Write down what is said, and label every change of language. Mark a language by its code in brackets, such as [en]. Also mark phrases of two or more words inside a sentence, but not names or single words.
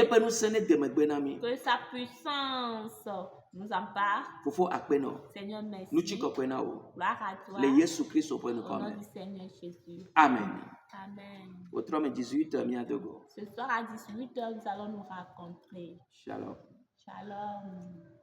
[ee] Yeƒe ŋusẽ ne de megbe na mi. [fr] Que sa puissance nous empare. [ee] Fofo akpe nɔ. [fr] Seigneur, merci. [ee] Ŋutikɔkɔe na wo. [fr] Gloire à toi. [ee] Le Yesu Kristo ƒe [fr] Au [ee] ŋkɔ [fr] nom [ee] me. [fr] du Seigneur Jésus. Amen. Amen. [ee] Wòtrɔ me 18h míadogo. [fr] Ce soir à 18h, nous allons nous rencontrer. Shalom. Shalom.